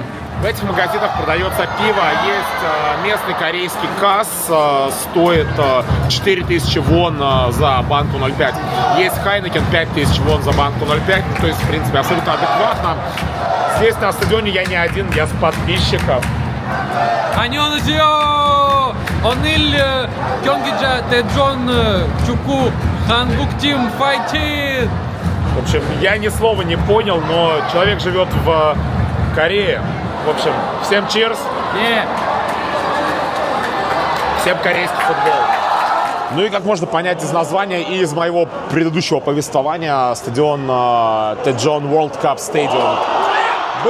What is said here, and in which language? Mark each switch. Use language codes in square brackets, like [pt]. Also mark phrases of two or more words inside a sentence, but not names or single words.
[ru] В этих магазинах продается пиво, есть местный корейский касс, стоит 4000 вон за банку 0,5. Есть Хайнекен 5000 вон за банку 0,5, то есть, в принципе, абсолютно адекватно. Здесь на стадионе я не один, я с подписчиков. [ko] 안녕하세요. 오늘 경기자 대전 축구 한국팀 파이팅. [ru] В общем, я ни слова не понял, но человек живет в Корее. В общем, всем cheers. Всем корейский футбол. Ну и как можно понять из названия и из моего предыдущего повествования, стадион Тэджон World Cup Stadium